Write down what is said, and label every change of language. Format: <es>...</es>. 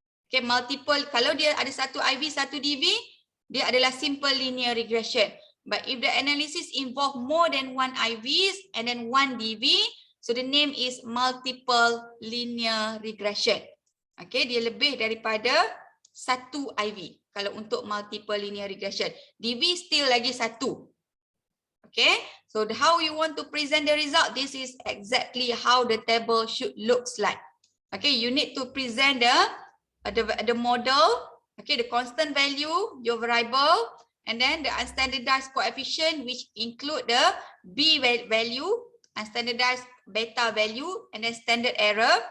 <ms>Okay, multiple, kalau dia ada satu IV, satu DV, dia adalah simple linear regression.</ms> <en>But if the analysis involve more than one IVs and then one DV, so the name is multiple linear regression.</en> <ms>Okay, dia lebih daripada satu IV. Kalau untuk multiple linear regression, DV still lagi satu.</ms> <en>Okay, so how you want to present the result, this is exactly how the table should looks like. Okay, you need to present the model, okay, the constant value, your variable, and then the unstandardized coefficient, which include the B value, unstandardized beta value, and then standard error.</en>